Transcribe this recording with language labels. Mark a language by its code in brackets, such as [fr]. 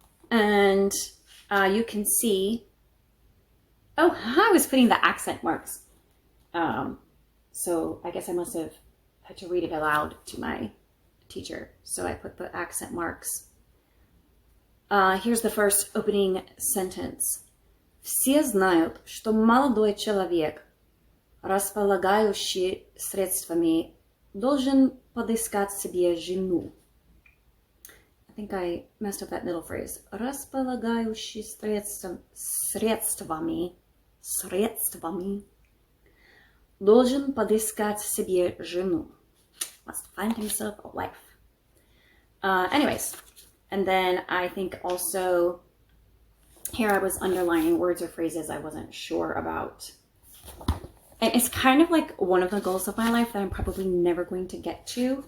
[en] And you can see Oh, I was putting the accent marks. So I guess I must have had to read it aloud to my teacher. So I put the accent marks. Here's the first opening sentence. [ru] Все знают, что молодой человек, располагающий средствами, должен подыскать себе жену. [en] I think I messed up that middle phrase. [ru] Располагающий средствами, должен подыскать себе жену. [en] Must find himself a wife. Anyways, and then I think also here I was underlining words or phrases I wasn't sure about. And it's kind of like one of the goals of my life that I'm probably never going to get to.